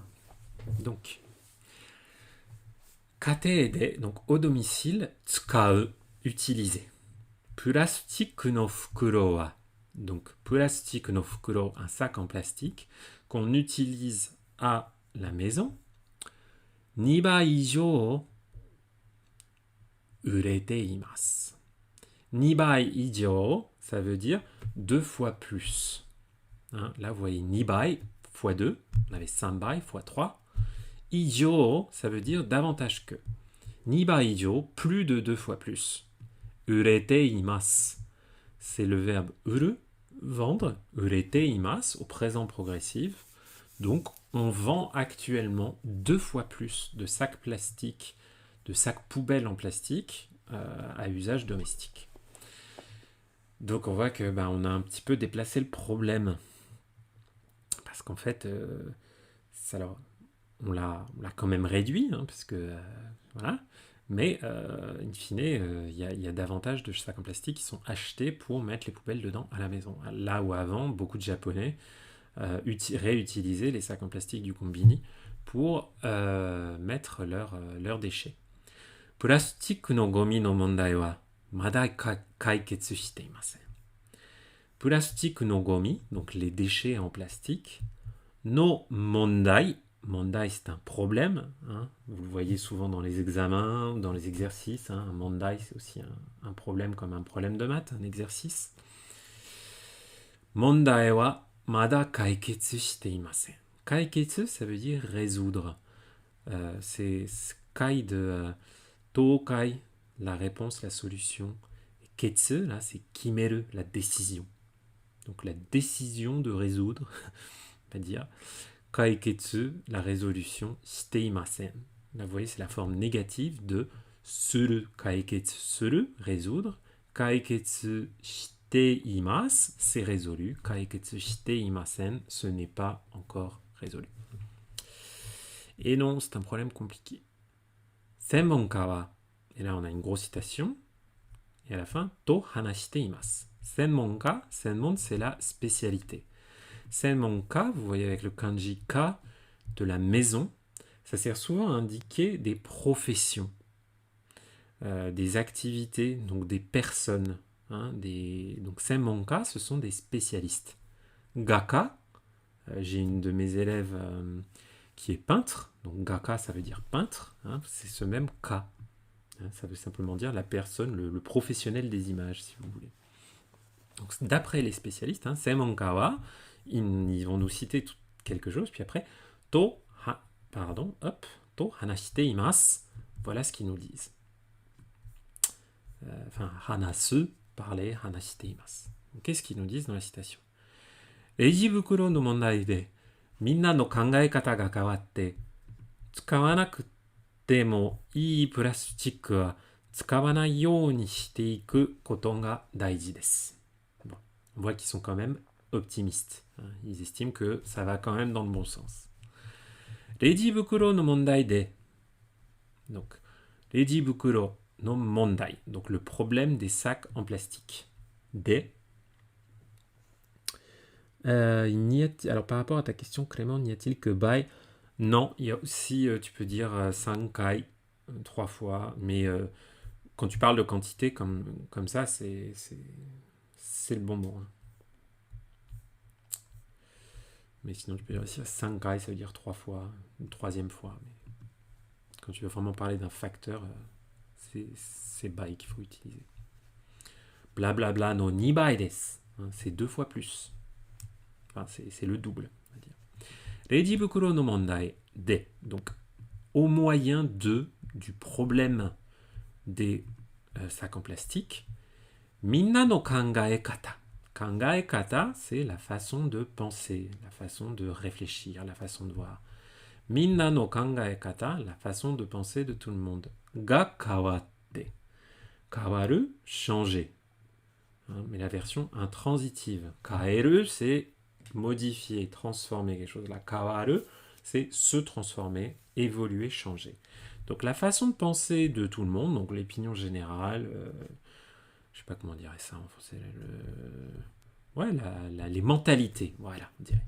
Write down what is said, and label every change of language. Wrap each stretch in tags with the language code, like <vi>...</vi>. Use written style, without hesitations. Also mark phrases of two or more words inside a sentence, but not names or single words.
<fr>Donc,</fr> <ja>家庭で,</ja> <fr>donc au domicile, tsukau, utiliser.</fr> <ja>プラスチックの袋は.</ja> <fr>Donc,</fr> <ja>プラスチックの袋,</ja> <fr>un sac en plastique qu'on utilise à la maison.</fr> <ja>2 倍以上売れています。2倍以上,</ja> <fr>ça veut dire 2 fois plus. Hein, là, vous voyez 2倍fois 2, on avait 5 倍fois 3. 以上, ça veut dire davantage que.</fr> <ja>2 倍以上,</ja> <fr>plus de 2 fois plus.</fr> <ja>売れています.</ja> <fr>C'est le verbe 売る, vendre.</fr> <ja>売れています,</ja> <fr>au présent progressif. Donc, on vend actuellement 2 fois plus de sacs plastiques, de sacs poubelles en plastique à usage domestique. Donc, on voit que on a un petit peu déplacé le problème. Parce qu'en fait, on l'a quand même réduit, parce que voilà. Mais, in fine, il y a davantage de sacs en plastique qui sont achetés pour mettre les poubelles dedans à la maison. Là où avant, beaucoup de Japonais réutiliser les sacs en plastique du combini pour mettre leurs déchets.</fr> <ja>プラスチックのゴミの問題はまだ解決していません。プラスチックのゴミ,</ja> <fr>donc les déchets en plastique,</fr> <ja>の問題,</ja> <fr>mondai c'est un problème, hein, vous le voyez souvent dans les examens, dans les exercices, hein, un mondai c'est aussi un problème comme un problème de maths, un exercice.</fr> <ja>問題はまだ解決していません.</ja> <fr>Kaiketsu ça veut dire résoudre. C'est kai de tokai, la réponse, la solution. Et ketsu là c'est kimeru, la décision. Donc la décision de résoudre, on va dire. Kaiketsu, la résolution, shiteimasen. Là, vous voyez, c'est la forme négative de suru.</fr> <ja>解決する, résoudre. 解決しています,</ja> <fr>c'est résolu.</fr> <ja>解決していません,</ja> <fr>ce n'est pas encore résolu. Et non, c'est un problème compliqué.</fr> <ja>専門家は,</ja> <fr>et là on a une grosse citation, et à la fin,</fr> <ja>と話しています. 専門家、専門,</ja> <fr>c'est la spécialité. Senmonka, vous voyez avec le kanji ka de la maison, ça sert souvent à indiquer des professions, des activités, donc des personnes. Hein, donc senmonka, ce sont des spécialistes. Gaka, j'ai une de mes élèves qui est peintre, donc gaka ça veut dire peintre, hein, c'est ce même ka. Hein, ça veut simplement dire la personne, le professionnel des images, si vous voulez. Donc, d'après les spécialistes, hein,</fr> <ja>専門家は,</ja> <fr>ils vont nous citer quelque chose, puis après,</fr> <ja>と話しています,</ja> <fr>voilà ce qu'ils nous disent. Hanasu, parler,</fr> <ja>話しています.</ja> <fr>Qu'est-ce qu'ils nous disent dans la citation?</fr> <ja>レジ袋の問題で、みんなの考え方が変わって、使わなくてもいいプラスチックは使わないようにしていくことが大事です.</ja> <fr>On voit qu'ils sont quand même optimistes. Ils estiment que ça va quand même dans le bon sens.</fr> <ja>レジ袋の問題で. Donc, レジ袋の問題.</ja> <fr>Donc, le problème des sacs en plastique. De. Alors, par rapport à ta question, Clément, n'y a-t-il que bai? Non, il y a aussi, tu peux dire sankai, 3 fois. Mais quand tu parles de quantité comme ça, c'est le bon mot. Hein. Mais sinon, tu peux dire aussi 5 kai, ça veut dire 3 fois, une 3e fois. Mais quand tu veux vraiment parler d'un facteur, c'est bai qu'il faut utiliser.</fr> <ja>Blablabla no 2 bai desu.</ja> <fr>Hein, c'est 2 fois plus. Enfin, c'est le double, on va dire.</fr> <ja>レジ袋の問題で.</ja> <fr>Donc, au moyen du problème des sacs en plastique,</fr> <ja>みんなの考え方. Kangaekata,</ja> <fr>c'est la façon de penser, la façon de réfléchir, la façon de voir.</fr> <ja>みんなの考え方,</ja> <fr>la façon de penser de tout le monde.</fr> <ja>が変わって。変わる,</ja> <fr>changer. Hein, mais la version intransitive. Kaeru, c'est modifier, transformer quelque chose. La kawaru, c'est se transformer, évoluer, changer. Donc la façon de penser de tout le monde, donc l'opinion générale, je sais pas comment on dirait ça en français, les mentalités, voilà, on dirait.</fr>